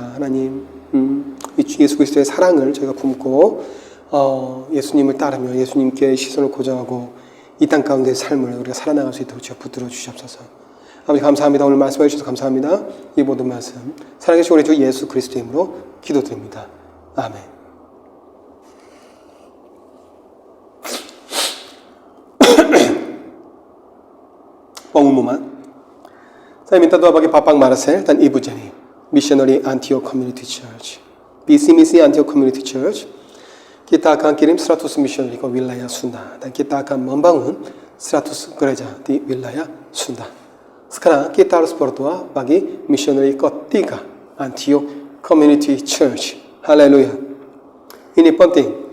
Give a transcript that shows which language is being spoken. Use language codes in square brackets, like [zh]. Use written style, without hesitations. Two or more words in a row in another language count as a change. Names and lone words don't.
[ko] 하나님 예수 그리스도의 사랑을 저희가 품고 예수님을 따르며 예수님께 시선을 고정하고 이 땅 가운데의 삶을 우리가 살아나갈 수 있도록 주여 붙들어 주시옵소서. 아버지 감사합니다. 오늘 말씀해 주셔서 감사합니다. 이 모든 말씀 살아계신 우리 주 예수 그리스도의 이름으로 기도드립니다. 아멘. [id] pengumuman. Saya minta doa bagi Papang Marcel dan Ibu Jenny, Missionary Antioch Community Church. Visi misi Antioch Community Church, kita akan kirim 100 missionary ke wilayah Sunda dan kita akan membangun 100 gereja di wilayah Sunda. Sekarang kita harus berdoa bagi missionary ketiga Antioch Community Church. Haleluya. Ini penting.